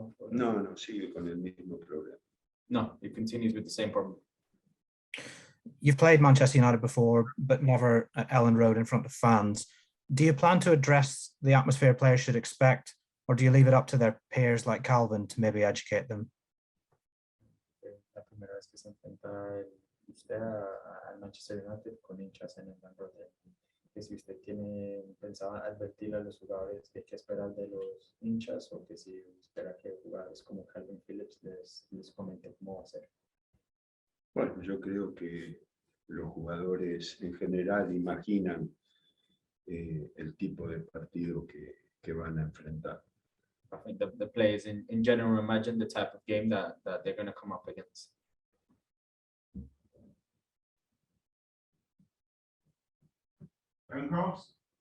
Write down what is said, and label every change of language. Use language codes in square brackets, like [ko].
[es] No, sigue con el mismo problema. [en] No, it continues with the same problem. You've played Manchester United before, but never at Ellen Road in front of fans. Do you plan to address the atmosphere players should expect, or do you leave it up to their peers like Calvin to maybe educate them? [es] La primera vez que se enfrenta usted al Manchester United con hinchas en el Bamford, que si usted tiene pensado advertir a los jugadores de qué esperar de los hinchas, o que si espera que jugadores como Calvin Phillips les comente cómo hacer. Bueno, yo creo que los jugadores en general imaginan el tipo de partido que van a enfrentar. [en] I think the players in general imagine the type of game that they're going to come up against. Ben Cross.